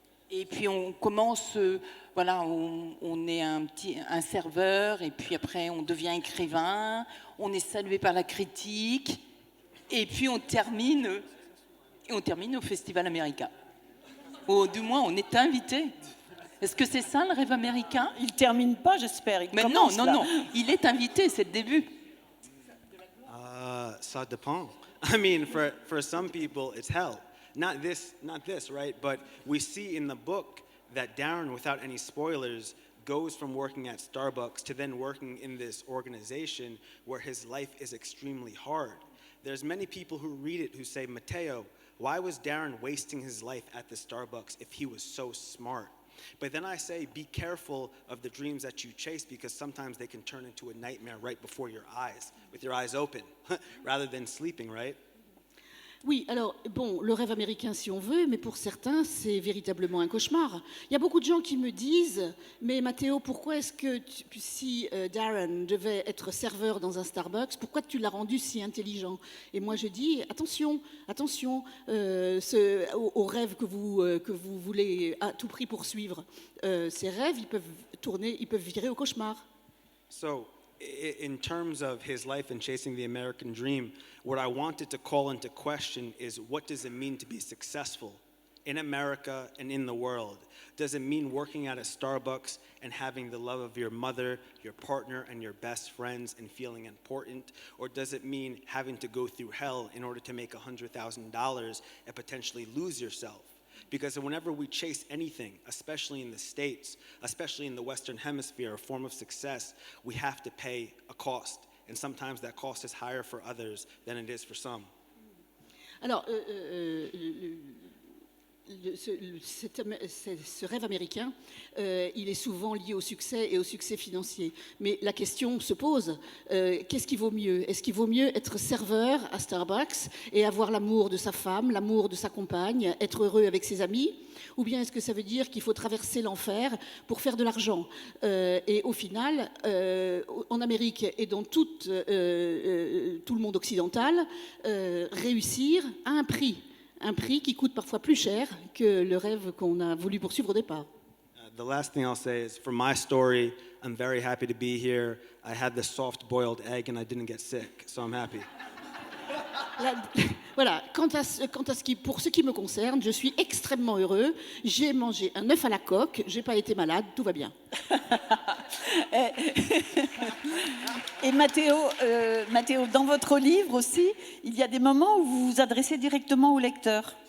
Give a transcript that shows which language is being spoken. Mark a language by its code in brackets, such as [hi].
[fr] Et puis on commence, on est un serveur et puis après on devient écrivain, on est salué par la critique et puis on termine au Festival américain. Ou du moins on est invité. Est-ce que c'est ça le rêve américain? Il termine pas, j'espère. Mais non, il est invité, c'est le début. Ça dépend. [en] I mean, for some people, it's hell. Not this, right? But we see in the book that Darren, without any spoilers, goes from working at Starbucks to then working in this organization where his life is extremely hard. There's many people who read it who say, Mateo, why was Darren wasting his life at the Starbucks if he was so smart? But then I say, be careful of the dreams that you chase because sometimes they can turn into a nightmare right before your eyes, with your eyes open, rather than sleeping, right? [fr] Oui, alors, bon, le rêve américain si on veut, mais pour certains, c'est véritablement un cauchemar. Il y a beaucoup de gens qui me disent, mais Mathéo, pourquoi est-ce que si Darren devait être serveur dans un Starbucks, pourquoi tu l'as rendu si intelligent? Et moi je dis, attention, attention aux rêves que vous voulez à tout prix poursuivre. Ces rêves, ils peuvent virer au cauchemar. [en] So, in terms of his life and chasing the American dream, what I wanted to call into question is what does it mean to be successful in America and in the world? Does it mean working at a Starbucks and having the love of your mother, your partner, and your best friends and feeling important? Or does it mean having to go through hell in order to make $100,000 and potentially lose yourself? Because whenever we chase anything, especially in the States, especially in the Western Hemisphere, a form of success, we have to pay a cost. And sometimes that cost is higher for others than it is for some. [fr] Alors, ce rêve américain, il est souvent lié au succès et au succès financier. Mais la question se pose, qu'est-ce qui vaut mieux? Est-ce qu'il vaut mieux être serveur à Starbucks et avoir l'amour de sa femme, l'amour de sa compagne, être heureux avec ses amis? Ou bien est-ce que ça veut dire qu'il faut traverser l'enfer pour faire de l'argent? Et au final, en Amérique et dans tout le monde occidental, réussir a un prix qui coûte parfois plus cher que le rêve qu'on a voulu poursuivre au départ. [en] The last thing I'll say is, for my story, I'm very happy to be here. I had the soft-boiled egg and I didn't get sick, so I'm happy. [fr] Voilà, pour ce qui me concerne, je suis extrêmement heureux. J'ai mangé un œuf à la coque, j'ai pas été malade, tout va bien. Et Mathéo, dans votre livre aussi, il y a des moments où vous vous adressez directement au lecteur.